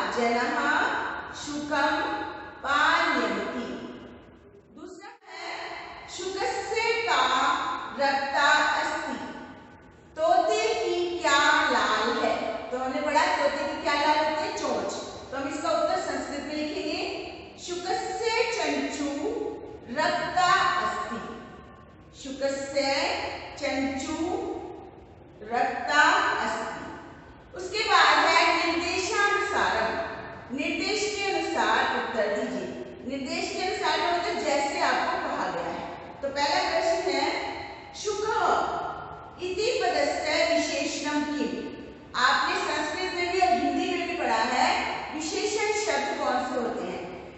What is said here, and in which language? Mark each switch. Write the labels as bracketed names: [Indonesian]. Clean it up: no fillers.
[Sanskrit] जनः शुकम पालयन्ति। [Hindi] दूसरा है [Sanskrit] शुकस्य का रक्ता अस्ति, [Hindi] तोते की क्या लाल है? तो हमने पढ़ा तोते की क्या लाल होती है? चोंच। तो हम इसका उत्तर संस्कृत में लिखेंगे। [Sanskrit] शुकस्य चंचू रक्ता अस्ति, शुकस्य चंचू रक्ता अस्ति। [Hindi] उसके बाद है निर्देशानुसारम, निर्देश के अनुसार उत्तर दीजिए। निर्देश के अनुसार मतलब जैसे आपको कहा गया है। तो पहला प्रश्न है [Sanskrit] शुकः इति पदस्य विशेषणम किम? [Hindi] आपने संस्कृत में भी और हिंदी में भी पढ़ा है विशेषण शब्द कौन से होते हैं?